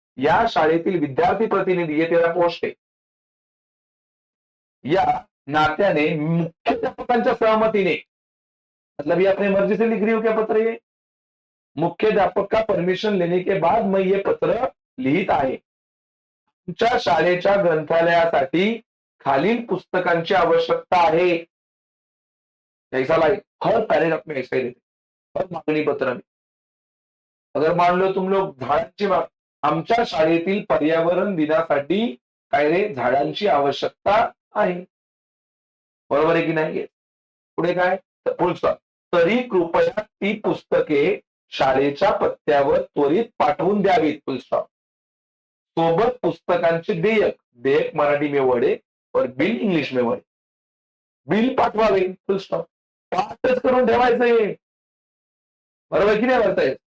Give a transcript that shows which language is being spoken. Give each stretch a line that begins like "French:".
Marathi: या शाळेतील विद्यार्थी प्रतिनिधी,
Hindi: ये तेरा पोस्ट है।
Marathi: या नात्याने मुख्याध्यापकांच्या सहमतीने,
Hindi: मतलब ये अपने मर्जी से लिख रही हो क्या पत्र? ये मुख्याध्यापक का परमिशन लेने के बाद मैं ये पत्र
Marathi: लिहित आहे। तुमच्या शाळेच्या ग्रंथालयासाठी खालील पुस्तकांची आवश्यकता आहे।
Hindi: ऐसा लाइक हर पैराग्राफ में ऐसा ही देते, हर मागणी पत्र में। अगर मान लो तुम लोग
Marathi: झाडांची आमच्या शाळेतील पर्यावरण दिनासाठी काय रे झाडांची आवश्यकता आहे, बरोबर आहे की नाही? पुढे काय, फुल स्टॉप। तरी कृपया ती पुस्तके शाळेच्या पत्त्यावर त्वरित पाठवून द्यावीत, फुल स्टॉप। सोबत पुस्तकांचे देयक,
Hindi: देयक मराठी में वर्ड है और बिल इंग्लिश में वर्ड,
Marathi: बिल पाठवावे, फुल स्टॉप। पाठच करून ठेवायचं हे, बरोबर की नाही भरतायत?